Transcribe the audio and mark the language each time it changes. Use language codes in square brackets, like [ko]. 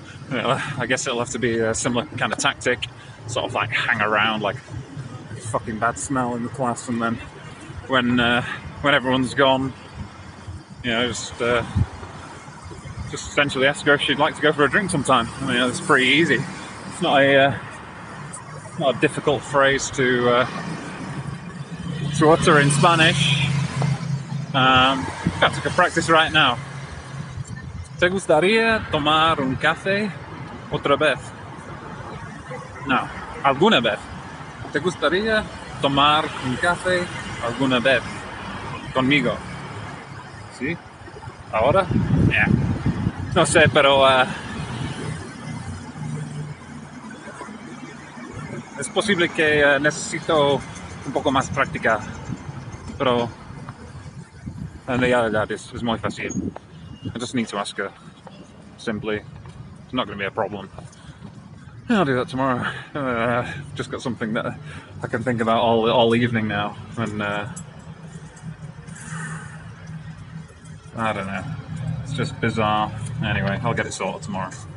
[en] I guess it'll have to be a similar kind of tactic, sort of like hang around like fucking bad smell in the class, and then when everyone's gone, just essentially ask her if she'd like to go for a drink sometime. I mean, it's pretty easy. It's not a difficult phrase to utter in Spanish. I could practice right now. [es] ¿Te gustaría tomar un café otra vez? No, alguna vez. ¿Te gustaría tomar un café alguna vez conmigo? ¿Sí? ¿Ahora? [en] Yeah. [es] No sé, pero es posible que necesito un poco más práctica, pero en realidad es muy fácil. [en] I just need to ask her, simply. It's not going to be a problem. Yeah, I'll do that tomorrow. Just got something that I can think about all evening now, and I don't know. It's just bizarre. Anyway, I'll get it sorted tomorrow.